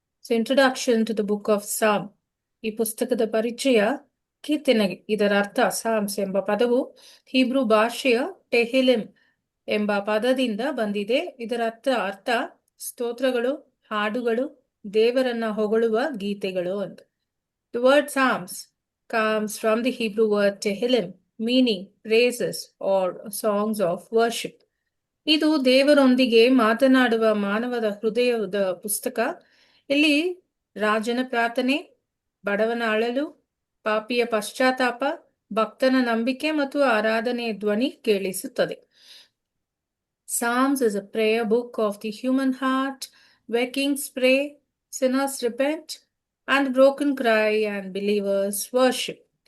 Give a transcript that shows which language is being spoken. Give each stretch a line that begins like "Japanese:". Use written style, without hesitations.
English: So introduction to the book of psalm.
Kannada: ಈ ಪುಸ್ತಕದ ಪರಿಚಯ. ಕೀರ್ತನೆ, ಇದರ ಅರ್ಥ. ಸಾಮ್ಸ್ ಎಂಬ ಪದವು ಹೀಬ್ರೂ ಭಾಷೆಯ ಟೆಹಿಲಿಮ್ ಎಂಬ ಪದದಿಂದ ಬಂದಿದೆ. ಇದರ ಅರ್ಥ ಸ್ತೋತ್ರಗಳು, ಹಾಡುಗಳು, ದೇವರನ್ನ ಹೊಗಳುವ ಗೀತೆಗಳು ಅಂತ.
English: The word psalms comes from the Hebrew word tehillim, meaning praises or songs of worship.
Kannada: ಇದು ದೇವರೊಂದಿಗೆ ಮಾತನಾಡುವ ಮಾನವದ ಹೃದಯದ ಪುಸ್ತಕ. ಇಲ್ಲಿ ರಾಜನ ಪ್ರಾರ್ಥನೆ, ಬಡವನ ಅಳಲು, ಪಾಪಿಯ ಪಶ್ಚಾತ್ತಾಪ, ಭಕ್ತನ ನಂಬಿಕೆ ಮತ್ತು ಆರಾಧನೆಯ ಧ್ವನಿ ಕೇಳಿಸುತ್ತದೆ.
English: Psalms is a prayer book of the human heart, where kings pray, sinners repent, and broken cry and believers worship.